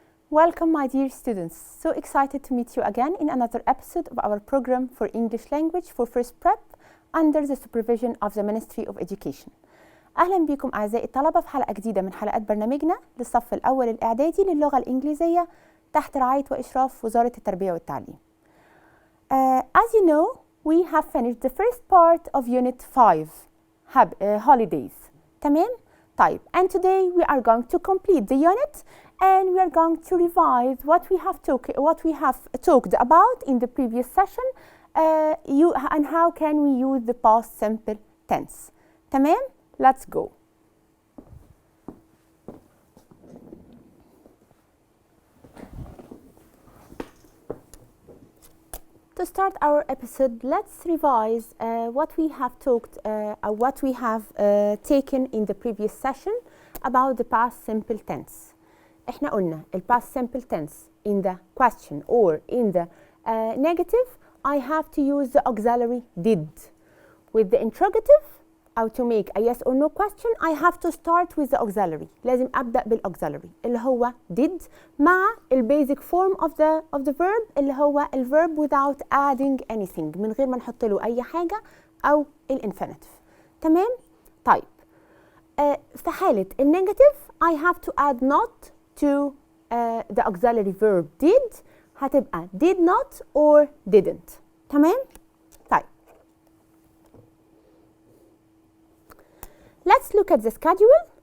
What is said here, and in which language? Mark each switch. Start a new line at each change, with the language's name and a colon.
English: Welcome, my dear students. So excited to meet you again in another episode of our program for English language for first prep under the supervision of the Ministry of Education.
Arabic: أهلا بكم أعزائي الطلبة في حلقة جديدة من حلقات برنامجنا للصف الأول الإعدادي للغة الإنجليزية تحت رعاية وإشراف وزارة التربية والتعليم.
English: As you know, we have finished the first part of Unit 5, holidays.
Arabic: تمام؟ طيب,
English: and today we are going to complete the unit and we are going to revise what we have talked about in the previous session and how can we use the past simple tense.
Arabic: تمام؟
English: Let's go. To start our episode, let's revise what we have taken in the previous session about the past simple tense.
Arabic: احنا قلنا ال
English: past simple tense in the question or in the negative, I have to use the auxiliary did. With the interrogative, أو to make a yes or no question, I have to start with the auxiliary.
Arabic: لازم أبدأ بالauxiliary اللي هو did مع ال
English: basic form of the verb
Arabic: اللي هو ال
English: verb without adding anything
Arabic: من غير ما نحط له أي حاجة أو ال infinitive. تمام؟ طيب في حالة ال
English: negative I have to add not to the auxiliary verb did
Arabic: هتبقى
English: did not or didn't.
Arabic: تمام؟ طيب
English: let's look at the schedule.